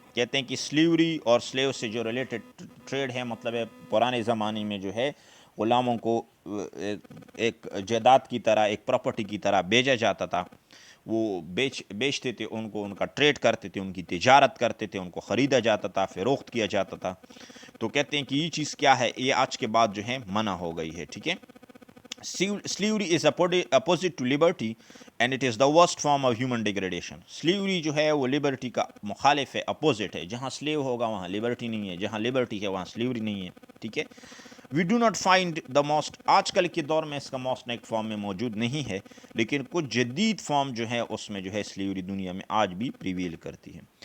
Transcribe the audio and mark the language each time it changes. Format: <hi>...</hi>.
<ur>کہتے ہیں کہ سلیوری اور سلیو سے جو ریلیٹڈ ٹریڈ ہے، مطلب ہے پرانے زمانے میں جو ہے غلاموں کو ایک جائیداد کی طرح، ایک پراپرٹی کی طرح بیچا جاتا تھا، وہ بیچتے تھے ان کو، ان کا ٹریڈ کرتے تھے، ان کی تجارت کرتے تھے، ان کو خریدا جاتا تھا، فروخت کیا جاتا تھا. تو کہتے ہیں کہ یہ چیز کیا ہے، یہ آج کے بعد جو ہے منع ہو گئی ہے. ٹھیک ہے.</ur> <en>Slavery is opposite to liberty and it is the worst form of human degradation.</en> <ur>Slavery جو ہے وہ liberty کا مخالف ہے، اپوزٹ ہے. جہاں slave ہوگا وہاں liberty نہیں ہے، جہاں liberty ہے وہاں slavery نہیں ہے. ٹھیک ہے.</ur> <en>We do not find the most،</en> <ur>آج کل کے دور میں اس کا most نیک فارم میں موجود نہیں ہے، لیکن کچھ جدید فارم جو ہے اس میں جو ہے سلیوری دنیا میں آج بھی پریویل کرتی ہے.</ur>